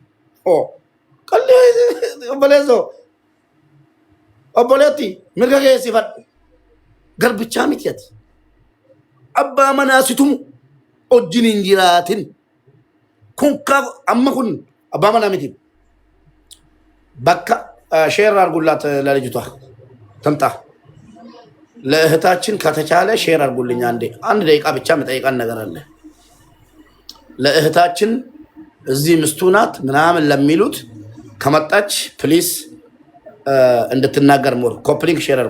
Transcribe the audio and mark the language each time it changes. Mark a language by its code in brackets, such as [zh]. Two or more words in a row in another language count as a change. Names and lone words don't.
[om] Qallee obboleetti mirga keessi fadhu. Garbichaa miti ati. Abbaa manaa situmu wajjin hin jiraatin. Kun amma kun abbaa manaa miti. [am] Bakka ሼር አድርጉላት ለልጅቷ ትምጣ። ለእህታችን ከተቻለ ሼር አድርጉልኝ። አንድ ደቂቃ ብቻ መጠይቃን ነገር አለ። ለእህታችን እዚህ ምስቱ ናት ምናምን ለሚሉት ከመጣች ፕሊስ እንድትናገር ሞር ኮፕሊንግ ሼር አድርጉ።